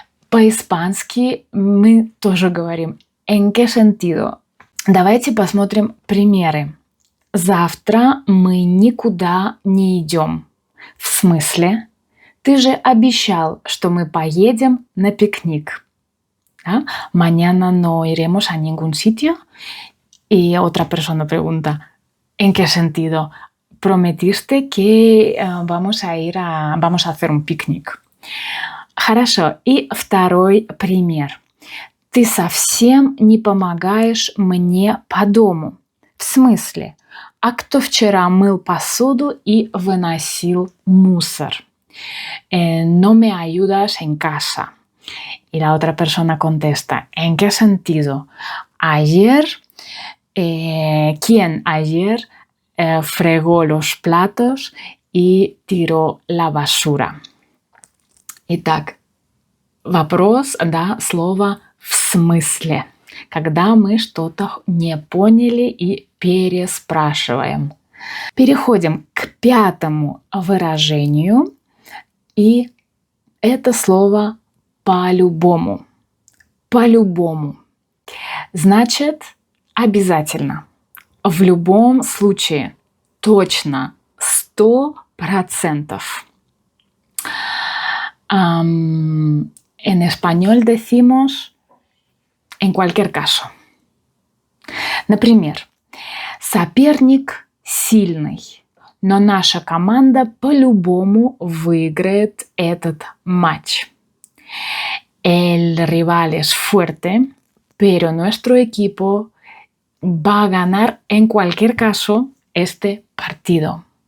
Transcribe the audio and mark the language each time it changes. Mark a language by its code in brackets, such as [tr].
[ru] По-испански мы тоже говорим [es] «en qué sentido?». [ru] Давайте посмотрим примеры. Завтра мы никуда не идем. В смысле? Ты же обещал, что мы поедем на пикник. ¿Ah? [es] Mañana no iremos a ningún sitio. Y otra persona pregunta, ¿en qué sentido? Prometiste que vamos a hacer un picnic. [ru] Хорошо. И второй пример. Ты совсем не помогаешь мне по дому. В смысле? А кто вчера мыл посуду и выносил мусор? [es] No me ayudas en casa. Y la otra persona contesta, ¿en qué sentido? Ayer, ¿quién ayer fregó los platos y tiró la basura? [ru] Итак, вопрос, да, слово «в смысле», когда мы что-то не поняли и переспрашиваем. Переходим к пятому выражению, и это слово «по-любому». По-любому. Значит, обязательно. В любом случае. Точно. 100%. [es] En español decimos en cualquier caso. [ru] Например, соперник сильный, но наша команда по-любому выиграет этот матч. [es] El rival es fuerte, pero nuestro equipo va a ganar en cualquier caso este partido.